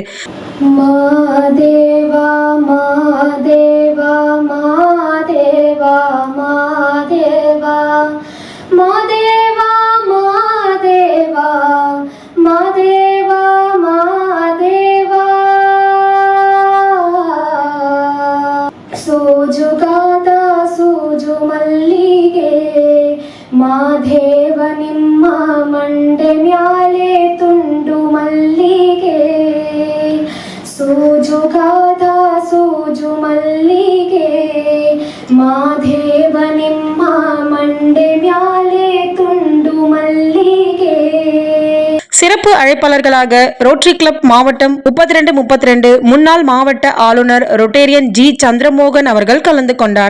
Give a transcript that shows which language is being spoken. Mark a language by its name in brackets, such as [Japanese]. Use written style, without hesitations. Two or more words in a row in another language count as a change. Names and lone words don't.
[Kannada] மாதேவா மாதேவா மாதேவா மாதேவா மாதேவா மாதேவா மாதேவா மாதேவா ಸೋಜುಗಾದ ಸೋಜು ಮಲ್ಲಿಗೆ ಮಾದೇವ ನಿಮ್ಮ ಮಂಡೆ ಮ್ಯಾಲೆ ತುಂಡು ಮಲ್ಲಿಗೆ ಸೋಜುಗಾದ ಸೋಜು ಮಲ್ಲಿಗೆ ಮಾದೇವ ನಿಮ್ಮ ಮಂಡೆ ಮ್ಯಾಲೆ ತುಂಡು ಮಲ್ಲಿಗೆ. [Tamil] சிறப்பு அழைப்பாளர்களாக ரோட்டரி கிளப் மாவட்டம் 32, 32 முன்னாள் மாவட்ட ஆளுநர் ரொட்டேரியன் ஜி சந்திரமோகன் அவர்கள் கலந்து கொண்டார்.